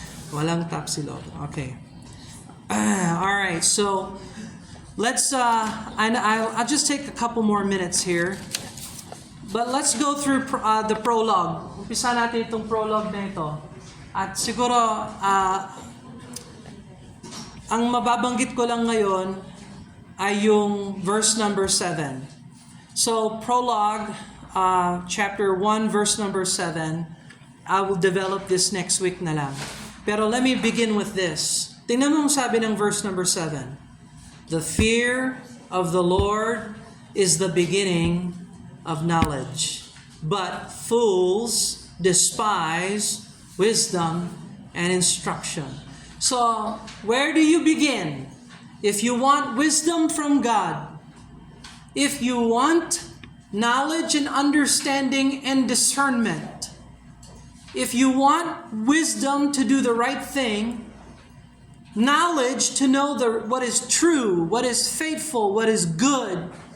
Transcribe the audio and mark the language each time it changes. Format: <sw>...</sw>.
<tl>Walang tapsilog.</tl> <en>Okay. All right. So, let's, I'll just take a couple more minutes here. But let's go through the prologue.</en> <tl>Umpisa natin itong prologue na ito. At siguro, ang mababanggit ko lang ngayon ay yung verse number 7.</tl> <en>So, prologue, chapter 1, verse number 7, I will develop this next week</en> <tl>na lang.</tl> <en>Pero let me begin with this.</en> <tl>Tingnan mo ang sabi ng verse number 7.</tl> <en>The fear of the Lord is the beginning of knowledge, but fools despise wisdom and instruction. So, where do you begin? If you want wisdom from God, if you want knowledge and understanding and discernment, if you want wisdom to do the right thing, knowledge to know what is true, what is faithful, what is good,</en>